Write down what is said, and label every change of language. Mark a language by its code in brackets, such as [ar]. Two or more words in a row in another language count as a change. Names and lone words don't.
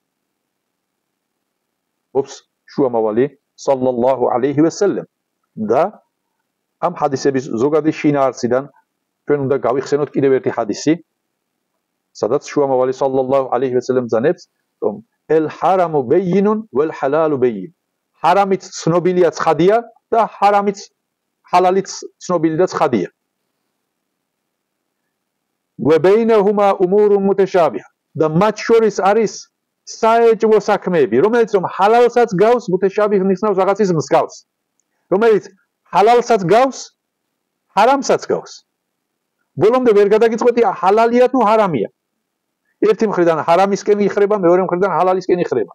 [ka] ობს შუამავალი [ar] صلى الله عليه وسلم [ka] და ამ ჰადისების ზოგადი შინაარსიდან ჩვენ უნდა გავიხსენოთ კიდევ ერთი ჰადისი, სადაც შუამავალი [ar] صلى الله عليه وسلم [ka] ბრძანებს, რომ [ar] الحرام بين والحلال بين [ka] ჰარამიც ცნობილია ცხადია და ჰარამიც ჰალალიც ცნობილი და ცხადია. [ar] وبينهما امور متشابهه [ka] და მათ შორის არის საეჭვო საქმეები, რომელიც რომ ჰალალსაც გავს, მუთეშაბიჰ ნიშნავს რაღაცის მსგავს. რომელიც ჰალალსაც გავს, ჰარამსაც გავს. ბოლომდე ვერ გადაგიწყვეტი ჰალალია თუ ჰარამია. ერთი მხრიდან ჰარამისკენ იხრება, მეორე მხრიდან ჰალალისკენ იხრება.